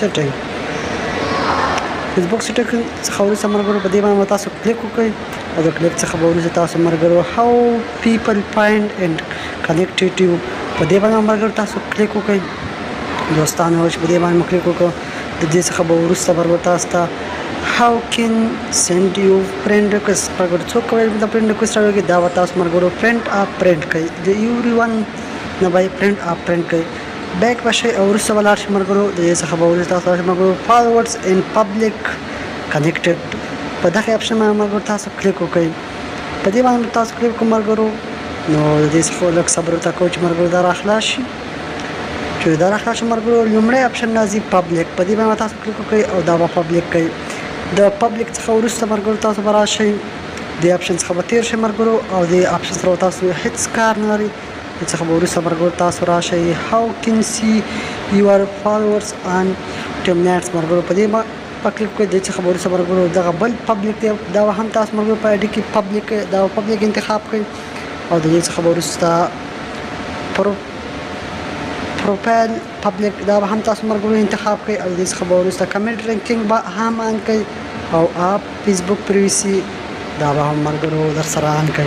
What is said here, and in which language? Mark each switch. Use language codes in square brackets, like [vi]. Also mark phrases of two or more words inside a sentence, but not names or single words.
[ps] فیسبوک سیټینګ څخه وروسته ملګرو په دې باندې تاسو کلیک وکړئ او د کلیک څخه به وروسته تاسو ملګرو [en] how people find and connected you [ps] په دې باندې ملګرو تاسو کلیک وکړئ. دوستانو چې په دې باندې مو کلیک وکړو د دې څخه به وروسته ملګرو تاسو ته [en] how can send you friend request [ps] ملګرو څوک کولی د [en] friend request [ps] راوړي دا به تاسو ملګرو [en] friend of friend [ps] کوئ د [en] every one [ps] نه به [en] friend of friend [ps] کوئ. بیک به شئ او وروسته به لاړ شئ ملګرو د دې څخه به وروسته تاسو ملګرو [en] followers in public connected [ps] په دغه اپشن باندې ملګرو تاسو کلیک وکړئ. په دې باندې تاسو کلیک وکړئ ملګرو نو د دې څخه لږ صبر ورته کوئ چې ملګرو دا راخلاص شي. چې دا راخلاص شي ملګرو لومړی اپشن راځي پبلک په دې باندې تاسو کلیک وکړئ او دا به پبلک کوئ. د پبلک څخه وروسته ملګرو تاسو به راشئ د اپشن څخه به تیر شئ ملګرو او د اپشن سره تاسو هیڅ کار نه لري. د څخه به وروسته ملګرو تاسو راشئ [en] how can see your followers on timelines [ps] ملګرو په دې په کلیک وکړئ. د څخه به وروسته ملګرو دغه بل پبلک دی دا هم تاسو ملګرو په آی ډي کې پبلک دا پبلک انتخاب کړئ او د دې څخه به وروسته پروفایل پبلک دا به هم تاسو ملګرو انتخاب کړئ او د دې څخه به وروسته [en] comment ranking [ps] به هم آن کړئ او [en] of Facebook privacy [ps] دا به هم ملګرو در سره آن کړئ.